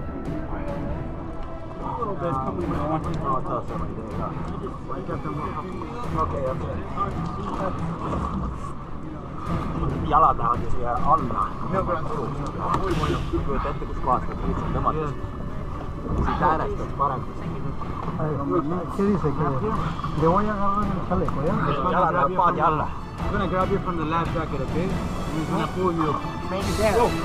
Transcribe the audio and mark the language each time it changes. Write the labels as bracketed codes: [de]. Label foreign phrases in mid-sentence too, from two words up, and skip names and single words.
[et] Okei. Jalad lähevad ju siia alla. Kujuta ette, kus kohast nad lihtsalt tõmmatas. Siit äärest on parem. [es] ¿Qué dice? Que le voy a agarrar el chaleco, ¿ya? [et] Jalad lähevad paadi alla. [en] I'm gonna grab you from the last jacket, okay? He's gonna pull you. Maybe there.